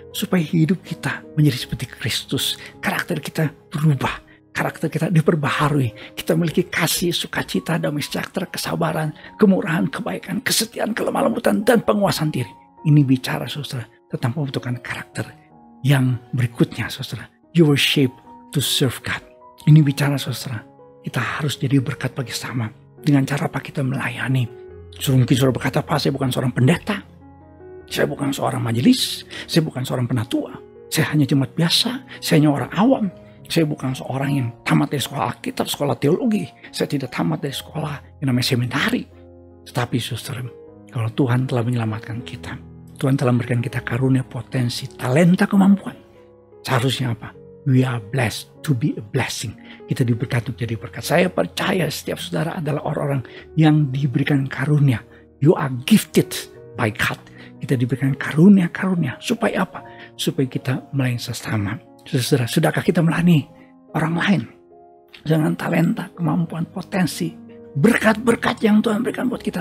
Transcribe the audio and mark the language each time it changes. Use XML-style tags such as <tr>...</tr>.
<id>Supaya hidup kita menjadi seperti Kristus. Karakter kita berubah. Karakter kita diperbaharui. Kita memiliki kasih, sukacita, damai sejahtera, kesabaran, kemurahan, kebaikan, kesetiaan, kelemah lembutan, dan penguasaan diri. Ini bicara, saudara, tentang pembentukan karakter yang berikutnya, saudara.</id> <en>You were shaped to serve God.</en> <id>Ini bicara, saudara, kita harus jadi berkat bagi sama. Dengan cara apa kita melayani. Mungkin saudara berkata, Pak, saya bukan seorang pendeta. Saya bukan seorang majelis, saya bukan seorang penatua, saya hanya jemaat biasa, saya hanya orang awam, saya bukan seorang yang tamat dari sekolah Alkitab, sekolah teologi, saya tidak tamat dari sekolah yang namanya seminari. Tetapi saudara, kalau Tuhan telah menyelamatkan kita, Tuhan telah memberikan kita karunia, potensi, talenta, kemampuan. Seharusnya apa?</id> <en>We are blessed to be a blessing.</en> <id>Kita diberkati untuk jadi berkat. Saya percaya setiap saudara adalah orang-orang yang diberikan karunia.</id> <en>You are gifted by God.</en> <id>Kita diberikan karunia-karunia. Supaya apa? Supaya kita melayani sesama. Saudara, sudahkah kita melayani orang lain? Dengan talenta, kemampuan, potensi, berkat-berkat yang Tuhan berikan buat kita.</id>